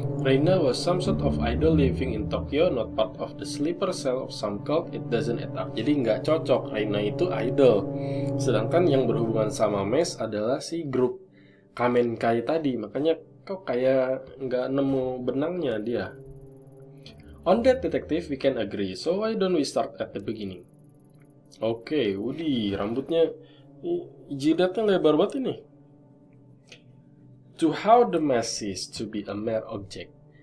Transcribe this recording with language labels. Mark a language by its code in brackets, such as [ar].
[en] Reina was some sort of idol living in Tokyo, not part of the sleeper cell of some cult. It doesn't add up. [id] Jadi nggak cocok, Reina itu idol. Sedangkan yang berhubungan sama Maid adalah si grup Kamenkai tadi. Makanya kok kayak nggak nemu benangnya dia. [en] On that, detective, we can agree. So why don't we start at the beginning? [id] Oke, Woody, rambutnya jidatnya lebar banget ini. [en] To how the mask ceased to be a mere object.